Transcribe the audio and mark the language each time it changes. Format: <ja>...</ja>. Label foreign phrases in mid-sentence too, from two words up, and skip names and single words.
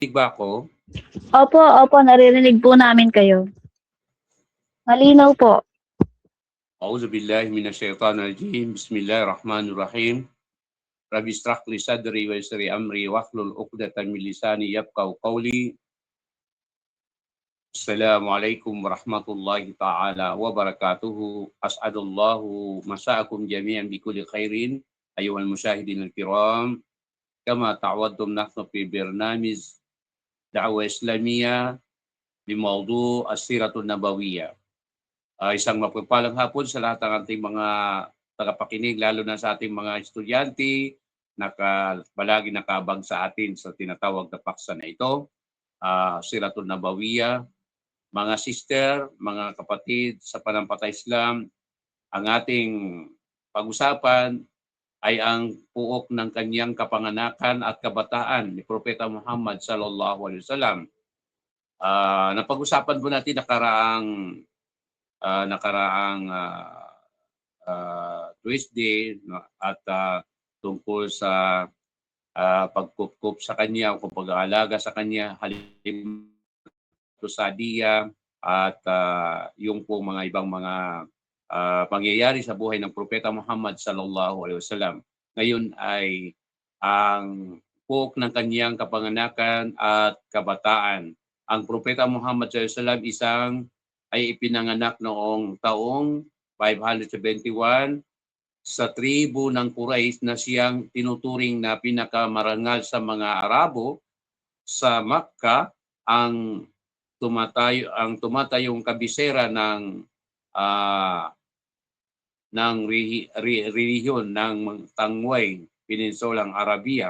<tl>Ba ako? Opo, opo, naririnig po namin kayo. Malinaw po.</tl> <ar>أعوذ بالله من الشيطان الرجيم. بسم الله الرحمن الرحيم. رب اشرح لي صدري ويسر لي أمري واحلل عقدة من لساني يفقهوا قولي. السلام عليكم ورحمة الله تعالى وبركاته. أسعد الله مساءكم جميعا بكل خير أيها المشاهدين الكرام. كما تعودتم نحن في برنامج الدعوة الإسلامية بموضوع السيرة النبوية.</ar> <tl>Isang mapagpalang hapon sa lahat ng ating mga tagapakinig, lalo na sa ating mga estudyante na palagi nakabang sa atin sa tinatawag na paksa na ito, Siratun Nabawiyah. Mga sister, mga kapatid sa Panampalataya Islam, ang ating pag-usapan ay ang puok ng kanyang kapanganakan at kabataan ni Propeta Muhammad</tl> <ar>صلى الله عليه وسلم.</ar> <tl>Napag-usapan po natin nakaraang Tuesday at tungkol sa pagkukup sa kanya o pag-aalaga sa kanya, halim sa diya at yung po mga ibang mga pangyayari sa buhay ng Propeta Muhammad</tl> <ar>صلى الله عليه وسلم.</ar> <tl>Ngayon ay ang puok ng kanyang kapanganakan at kabataan. Ang Propeta Muhammad</tl> <ar>صلى الله عليه وسلم</ar> <tl>ay ipinanganak noong taong 571 sa tribo ng Quraysh na siyang tinuturing na pinakamarangal sa mga Arabo sa Makkah, ang tumatayong kabisera ng relihiyon ng Tangway, Peninsulang Arabia.</tl>